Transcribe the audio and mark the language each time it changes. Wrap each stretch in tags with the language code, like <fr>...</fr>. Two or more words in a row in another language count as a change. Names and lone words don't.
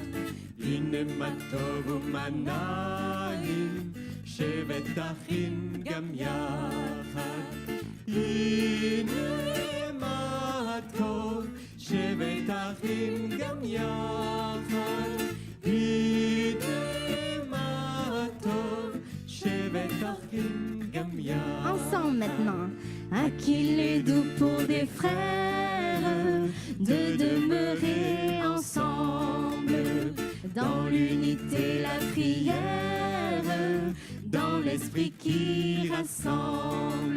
<he>הנה מה טוב ומה נעים, שבת אחים גם יחד. הנה מה טוב, שבת אחים גם יחד. הנה מה טוב, שבת אחים גם יחד.</he> <fr>Ensemble maintenant. À qu'il est doux pour des frères de demeurer ensemble dans l'unité, la prière, dans l'esprit qui rassemble.</fr>